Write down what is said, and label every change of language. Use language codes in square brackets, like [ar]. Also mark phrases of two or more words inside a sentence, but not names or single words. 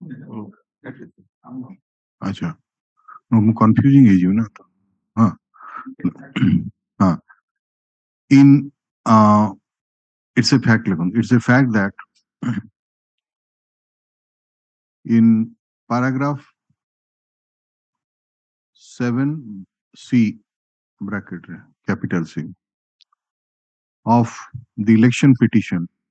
[or] ଆଚ୍ଛା ମୁଁ କନଫ୍ୟୁଜିଂ ହେଇଯିବ ନା ତ ହଁ ହଁ [en] in it's a fact [or] ଲେଖନ୍ତୁ, [en] it's a fact that in paragraph 7C bracket capital C of the election petition